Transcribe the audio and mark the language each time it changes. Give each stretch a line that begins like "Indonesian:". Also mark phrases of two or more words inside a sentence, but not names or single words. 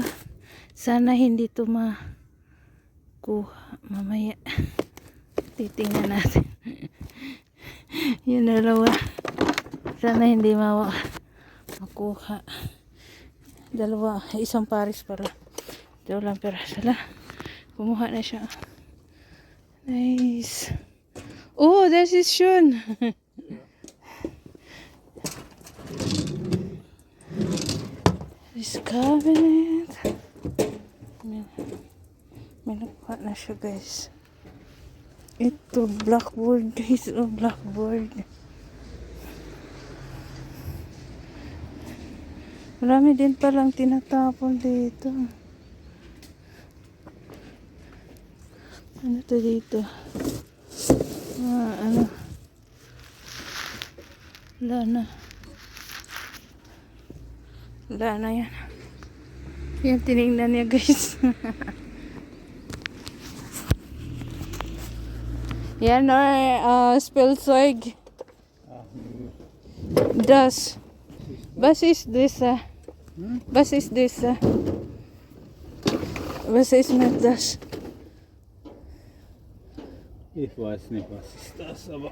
Filipino: Sana hindi ito makuha mamaya. Titingnan natin. Yan dalawa. Sana hindi makuha. Dalawa. Isang pares para. Ito lang pera. Sala. Kumuha na siya. Nice.
English: Oh, this is Shun. This cabinet.
Filipino: May nakuha na siya guys. Ito, blackboard guys. Blackboard. Marami din palang tinatapon dito. Ano to dito? Lana yan. Yan, tinignan niya guys. Yan Spielzeug.
German: Das. Was ist das? Was ist das? Was ist mit das? Ich weiß nicht, was ist das, aber...